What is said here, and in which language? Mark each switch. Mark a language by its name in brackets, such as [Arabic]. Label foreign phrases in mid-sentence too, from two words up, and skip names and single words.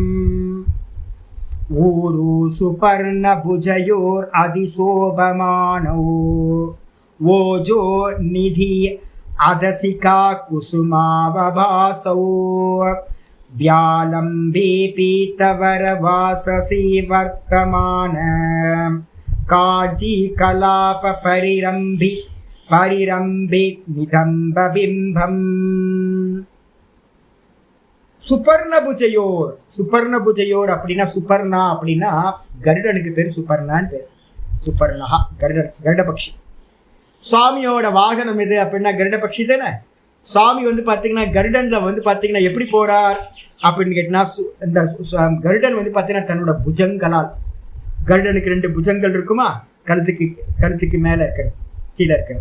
[Sanskrit] ऊरु सुपर्णभुजयोर् अधिशोभमानौ ओजो निधि अदसिका कुसुमावभासौ व्यालम्बे पीतवरवाससी वर्तमान, काञ्चीकलाप परिरम्बि नितम्बबिम्बम् சுபர்ணபுஜயோர். [Tamil] சுபர்ணபுஜயோர் அப்படின்னா சுபர்ணா அப்படின்னா கருடனுக்கு பேர் சுபர்ணான்னு பேர். சுபர்ணா கருடபக்ஷி. சுவாமியோட வாகனம் எது அப்படின்னா கருடபக்ஷி தானே. சுவாமி வந்து பார்த்தீங்கன்னா கருடன்ல வந்து பார்த்தீங்கன்னா எப்படி போறார் அப்படின்னு கேட்டினா, இந்த கருடன் வந்து பார்த்தீங்கன்னா தன்னோட புஜங்களால், கருடனுக்கு 2 புஜங்கள் இருக்குமா, கழுத்துக்கு மேலே இருக்கணும் கீழே இருக்கணும்.